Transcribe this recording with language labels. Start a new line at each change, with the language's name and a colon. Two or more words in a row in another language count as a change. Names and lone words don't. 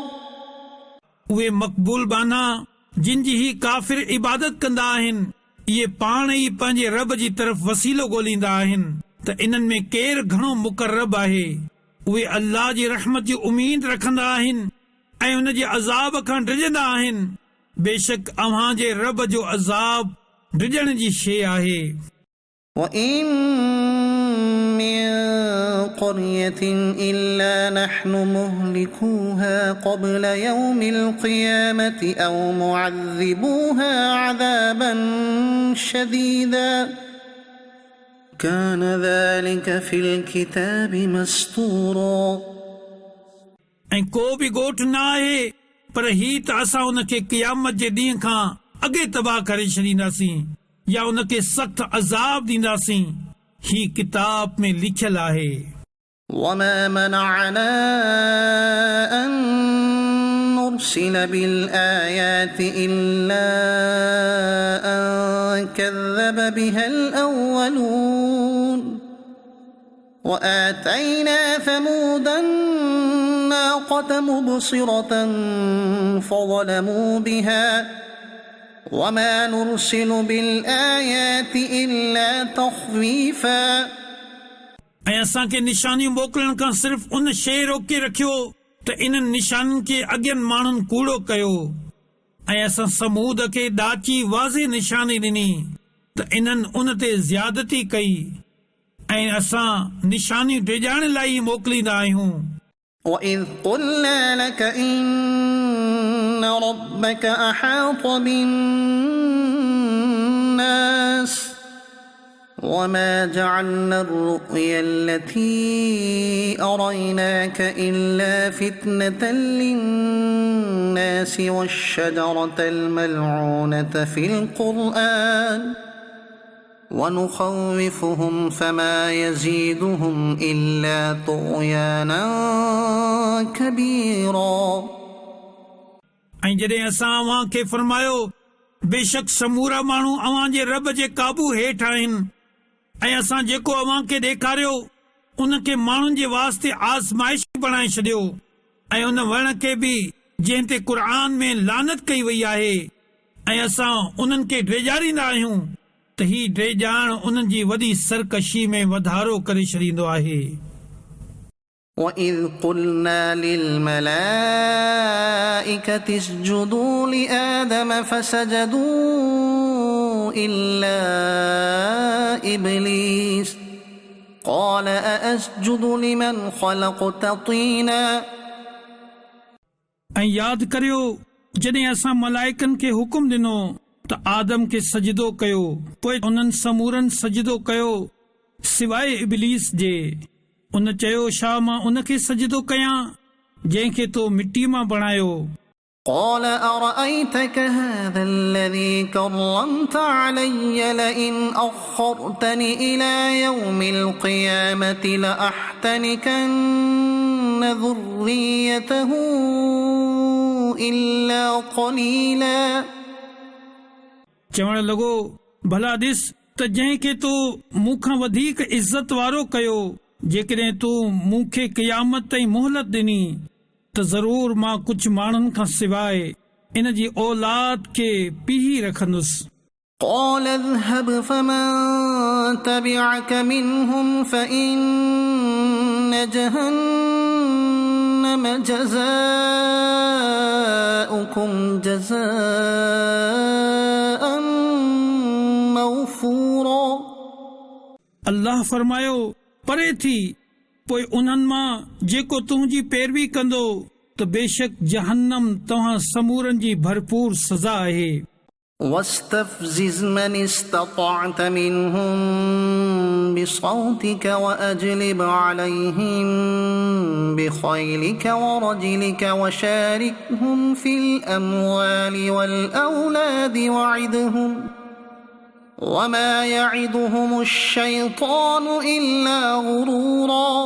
Sindhi: उहे मक़बूल बाना जिन जी ही काफ़िर इबादत कंदा आहिनि इहे पाण ई पंहिंजे रब जी तरफ़ वसीलो ॻोल्हींदा आहिनि त इन्हनि में केरु घणो मुक़र्रब आहे। उहे अल्लाह जी रहमत जी उमीद रखंदा आहिनि ऐं उन जे अज़ाब खां डिॼंदा आहिनि। बेशक अव्हां जे रब जो अज़ाब डिॼण जी शइ आहे।
Arabic: وإن من قرية إلا نحن مهلكوها قبل يوم القيامة أو معذبوها عذابا شديدا كان ذلك في الكتاب مسطورا।
Sindhi: ऐं को बि ॻोठ न आहे पर ही त असां उन खे क़यामत जे ॾींहं खां अॻे तबाह करे छॾींदासीं या उन खे सख़्त अज़ाब ॾींदासीं। ही किताब में लिखियल आहे।
Arabic: وما منعنا أن نرسل بالآيات إلا أن كذب بها الأولون وآتينا ثمود الناقة مبصرة فظلموا بها وما نرسل بالآيات إلا تخويفا।
Sindhi: ऐं असांखे निशानियूं मोकिलण खां सिर्फ़ उन शइ रोके रखियो त इन्हनि निशाननि खे अॻियनि माण्हुनि कूड़ो कयो ऐं असां समूद खे ॾाची वाज़े निशानी ॾिनी त इन्हनि उन ते ज़्यादती कई ऐं असां निशानियूं डिॼाइण लाइ मोकिलींदा आहियूं।
Arabic: وإذ قلنا لك إن ربك أحاط بالناس وما جعلنا الرؤيا التي أريناك إلا فتنة للناس والشجرة الملعونة في القرآن ونخوفهم فما يزيدهم إلا طغيانا كبيرا۔
Sindhi: ऐं जॾहिं असां अव्हां खे फरमायो बेशक समूरा माण्हू अव्हां जे रब जे काबू हेठि आहिनि ऐं असां जेको अव्हां खे ॾेखारियो उन खे माण्हुनि जे वास्ते आज़माइश बणाए छॾियो ऐं उन वण खे बि जंहिं ते क़ुर में लानत कई वई आहे ऐं असां उन्हनि खे ड्रेजारींदा आहियूं त ही ड्रेजाइण उन्हनि जी वॾी सरकशी में वधारो करे छॾींदो आहे।
Arabic: وإذ قلنا للملائكة اسجدوا لآدم فسجدوا إلا إبليس قال أأسجد لمن خلقت طينا।
Sindhi: ऐं यादि करियो जॾहिं असां मलाइकनि खे हुकुम ॾिनो त आदम खे सजदो कयो पोइ उन्हनि समूरनि सजदो कयो सिवाइ इब्लीस जे। उन चयो छा मां उन खे सजदो कयां जंहिंखे तो मिटी मां बणायो।
Arabic: قال أرأيتك هذا الذي كرمت علي لئن أخرتني إلى يوم القيامة لأحتنكن ذريته إلا قليلا।
Sindhi: चवण लॻो भला ॾिस त जंहिंखे तूं मूंखां वधीक इज़त वारो कयो जेकॾहिं तूं मूंखे क़यामत ताईं मोहलत ॾिनी त ज़रूर मां कुझु माण्हुनि खां सवाइ इन जी औलाद खे पीही रखंदुसि।
Arabic: قال اذهب فمن تبعك منهم فإن جهنم جزاؤكم جزاء موفورا।
Sindhi: अल्लाह फरमायो परे थी पोइ उन्हनि मां जेको तुंहिंजी पैरवी कंदो त बेशक जहन्नम तव्हां समूरनि जी भरपूर सज़ा आहे।
Arabic: واستفزز من استطعت منهم بصوتك وأجلب عليهم بخيلك ورجلك وشاركهم في الأموال والأولاد وعدهم وما يعدهم الشيطان إلا غرورا